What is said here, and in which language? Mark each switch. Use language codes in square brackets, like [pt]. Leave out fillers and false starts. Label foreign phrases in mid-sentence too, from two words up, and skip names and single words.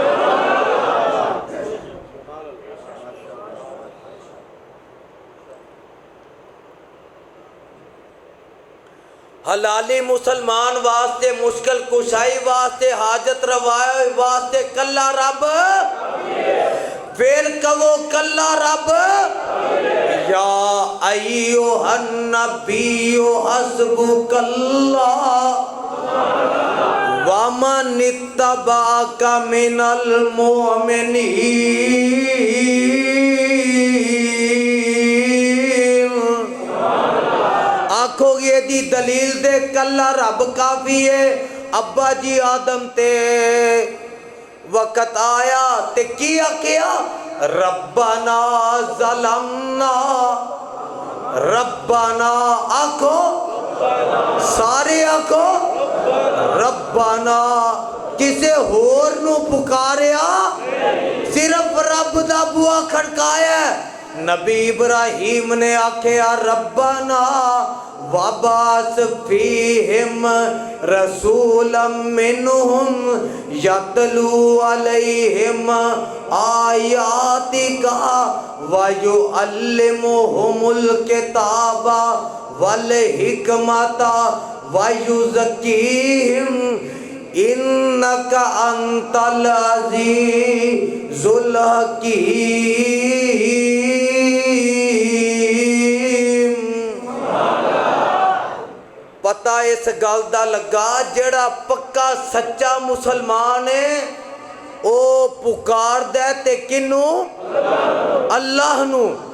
[pa] حلالی مسلمان واسطے، مشکل کشائی واسطے، حاجت روائے واسطے کلا رب. فیر کہو کلا رب. [ar] يا أيها النبي حسبك الله ومن اتبعك من المؤمنين. [pa] آکھو گے دی دلیل دے کلا رب کافی ہے. ابا جی آدم تے وقت آیا تے کی آکھیا, [ar] ربنا ظلمنا, [pa] ربنا آکھو سارے آکھو ربنا. کسے ہور نوں پکاریا، صرف رب دا بوآ کھڑکایا. نبی ابراہیم نے آکھیا ربنا [ar] وابعث فيهم رسولا منهم يتلو عليهم آياتك ويعلمهم الكتاب والحكمة ويزكيهم إنك أنت العزيز الحكيم. [pa] پتا اس گل دا لگا جیہڑا پکا سچا مسلمان ہے او پکاردے تے کنوں اللہ نوں.